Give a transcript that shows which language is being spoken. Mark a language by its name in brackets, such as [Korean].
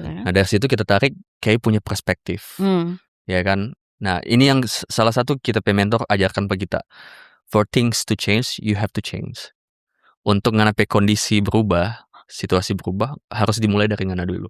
[Indonesian] Nah, dari situ kita tarik kayak punya perspektif. Ya kan? Nah, ini yang salah satu kita mentor ajarkan ke kita. [English] For things to change, you have to change. [Indonesian] Untuk nganape kondisi berubah, situasi berubah, harus dimulai dari ngana dulu.